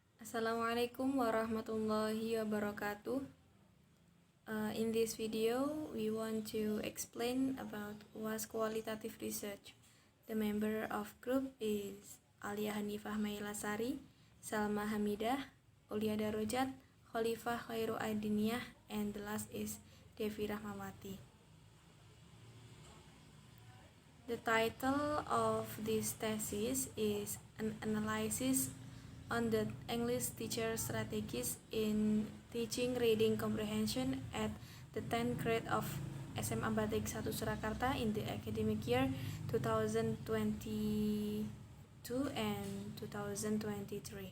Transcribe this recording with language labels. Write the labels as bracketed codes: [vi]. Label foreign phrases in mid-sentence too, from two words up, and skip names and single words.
[ar] السلام عليكم ورحمة الله وبركاته. [en] In this video, we want to explain about what's qualitative research. The member of group is Alyaa Hannifah Meylasari, Salma Hamidah, Ulya Darojat, Kholifah Khoiru Addiniyah, and the last is Devi Rahmawati. The title of this thesis is an analysis on the English teacher strategies in teaching reading comprehension at the 10th grade of SMA Batik 1 Surakarta in the academic year 2022 and 2023.